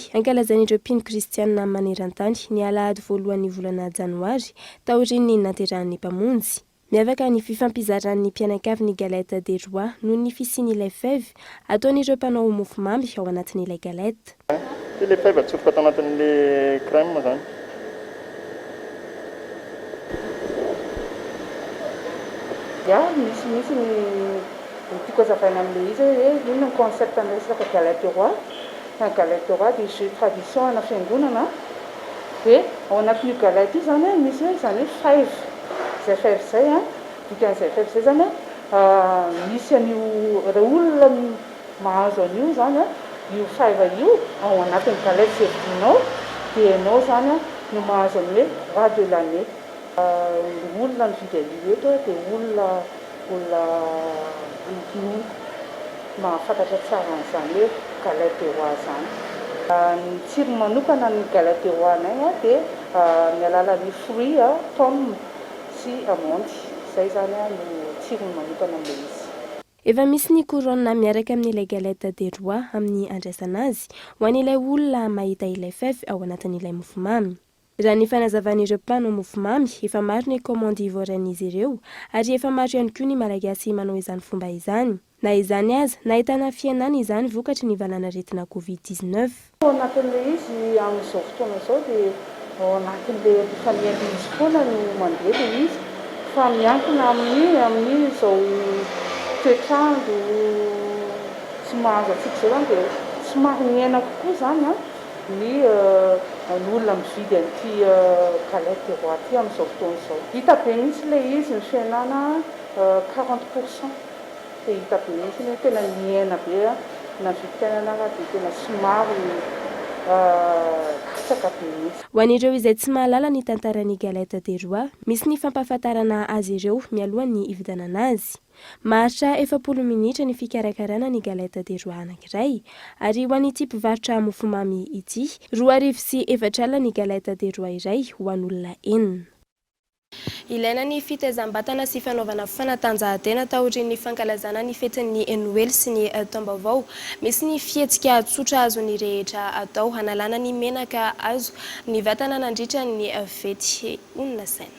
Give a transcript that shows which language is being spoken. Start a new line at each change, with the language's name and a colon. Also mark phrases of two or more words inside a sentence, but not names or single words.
Malagasy: Ankalazan'ireo mpino kristianina maneran-tany ny alahady voalohan'ny volana janoary taorian'ny naterahan'ny mpamonjy. Miavaka ny fifampizarany mpianakavy ny
French: galette des rois
Malagasy: noho ny fisian'ilay fève ataon'ireo mpanao mofomamy ao anatin'ilay galette. Ilay fève atsofoka atao anatin'ilay crème zany. Misy tiako azavaina amin'ilay izy hoe inona ny concept amin'ny resaka
French: galette des rois.
Malagasy: Ny
French: galette des rois
Malagasy: dia
French: jeu tradition
Malagasy: ana fiangonana dia ao anatin'io galette io zany misy hoe zany hoe fève. Izay fève izay dikan'izay fève izay zany misy an'io raha olona mahazo an'io zany io fève io ao anatin'ny galette izay vidinao dia ianao zany no mahazo an'io hoe
French: roi de l'année.
Malagasy: Olona mividy an'io eto dia olona mahafantatra tsara an'izany hoe
French: galette des rois
Malagasy: zany. Ny tsiro manokana ny
French: galette des rois
Malagasy: anay dia ny alalan'ny
French: fruit pomme
Malagasy: sy amandy. Izay zany no tsiro manokana amin'ilay izy. Efa misy ny couronne miaraka amin'ilay
French: galette des rois
Malagasy: amin'ny andraisana azy ho an'ilay olona mahita ilay fève ao anatin'ilay mofomamy. Raha ny fanazavan'ireo mpanao mofomamy efa maro ny commande ivoarian'izy ireo ary efa maro ihany koa ny malagasy manao izany fomba izany. Na izany aza nahitana fiainana izany vokatry ny valanaretina Covid-19. Ao anatin'ilay izy amin'izao fotoana izao dia ao anatin'ilay epifanian'ilay izy foana no mandeha ilay izy fa miankina amin'ny izao toetrandro tsy mahazo antsika izao dia somary miaina kokoa zany ny olona mividy an'ity
French: galette des rois
Malagasy: ity amin'izao fotoana izao. Hita be mihitsy ilay izy ny fiainana 40%. Dia hita be mihitsy hoe tena miaina be na vidim-piainana dia tena somary tsaka be mihitsy. Ho an'ireo izay tsy mahalala ny tantaran'ny
French: galette des rois,
Malagasy: misy ny fampahafantarana azy ireo mialohan'ny hividanana azy. Maharitra 40 minitra ny fikarakarana ny
French: galette des rois
Malagasy: anankiray ary ho an'ity mpivarotra mofomamy ity 2,4 alina ny
French: galette des rois
Malagasy: iray ho an'olona 4. Ilaina ny fitaizam-batana sy fanaovana fanatanjahantena taorian'ny fankalazana ny fetin'ny Noël sy ny taom-baovao. Misy ny fihetsika tsotra azon'ny rehetra atao hanalana ny menaka azo ny vatana nandritra ny fety onona saina.